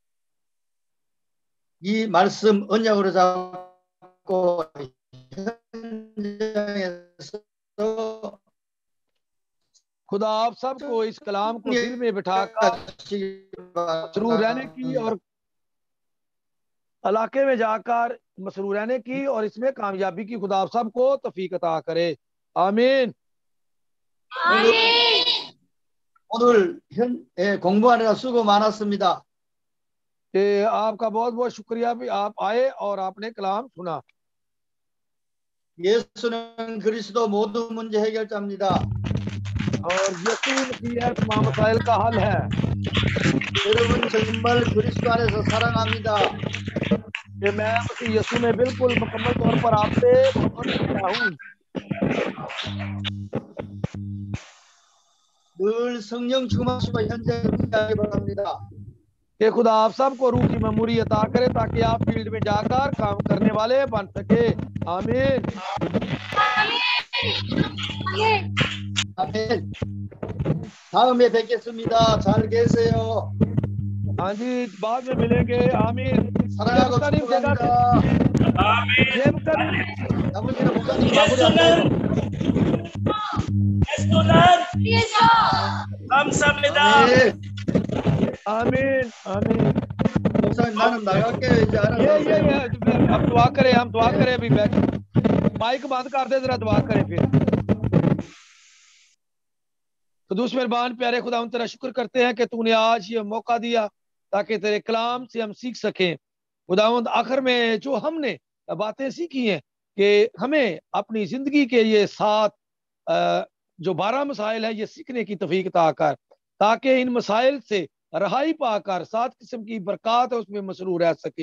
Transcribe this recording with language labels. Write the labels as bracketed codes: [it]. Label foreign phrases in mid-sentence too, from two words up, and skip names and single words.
[ko] 이 말씀 언약으로 잡고 [hi] खुदा आप सबको इस कलाम को दिल में बिठाकर मसरूर रहने की और इलाके में जाकर मसरूर रहने की और इसमें कामयाबी की खुदा आप सबको तौफीक अता करे। आमीन। [ko] 오늘 공부하느라 수고 많았습니다. [hi] आपका बहुत बहुत शुक्रिया भी आप आए और आपने कलाम सुना। [ko] 예수는 그리스도 모든 문제 해결자입니다. [hi] और यीशु मसीह तमाम मसाइल का हल है। [ko] 여러분 정말 그리스도 안에서 사랑합니다. [hi] मैं यीशु में बिल्कुल मुकम्मल तौर पर आपसे मोहब्बत करता हूँ। [ko] 늘 성령 충만하시고 현장에 함께하기 바랍니다. [hi] कि खुदा आप सबको रूह की मेमोरी अता करे ताकि आप फील्ड में जाकर काम करने वाले बन सके। आमीन। [ko] 아멘. 다음에 뵙겠습니다. 잘 계세요. [hi] हाँ जी, बाद में मिलेंगे। आमीन। [ko] 사랑하고 축복합니다. [hi] आमीन। [ko] 나머지는 목사님 마무리하세요. 감사합니다. [hi] आमीन। आमीन। [ko] 목사님 나는 나갈게요. 이제 알아서. [hi] ये अब दुआ करें, हम दुआ करें। अभी बैठ माइक बंद कर दे, जरा दुआ करें फिर। तो दूसरे मेहरबान प्यारे खुदा, हम तेरा शुक्र करते हैं कि तूने आज ये मौका दिया ताकि तेरे कलाम से हम सीख सकें। खुदावंद आखिर में जो हमने बातें सीखी हैं कि हमें अपनी जिंदगी के ये 7 जो 12 मसाइल है ये सीखने की तौफीक अता कर, ताकि इन मसाइल से रहाई पाकर 7 किस्म की बरकत है उसमें मसरूर रह सके।